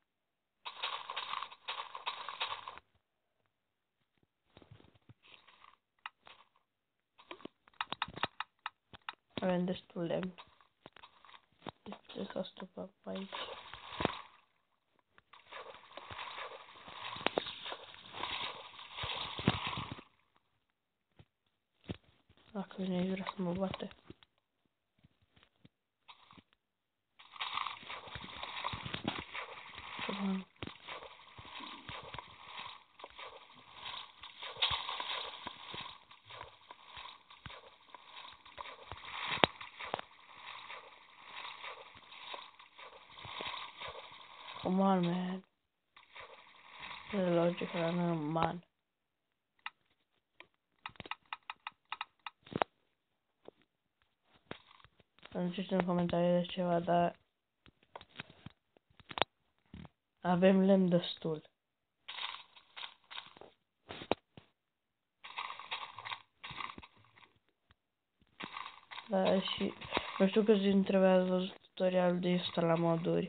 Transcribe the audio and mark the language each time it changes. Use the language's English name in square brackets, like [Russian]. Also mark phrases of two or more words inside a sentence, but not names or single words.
[Romanian] Avem destul lemn. Deci trebuie să stopăm pe aici. Dacă vine aici vrea să mă bate. [English] Come on, man. The logic runner, man. [Romanian] Nu știu în comentarii de ceva, dar avem lemn destul. Da, și nu știu câți dintre voi ați văzut tutorialul de instala moduri.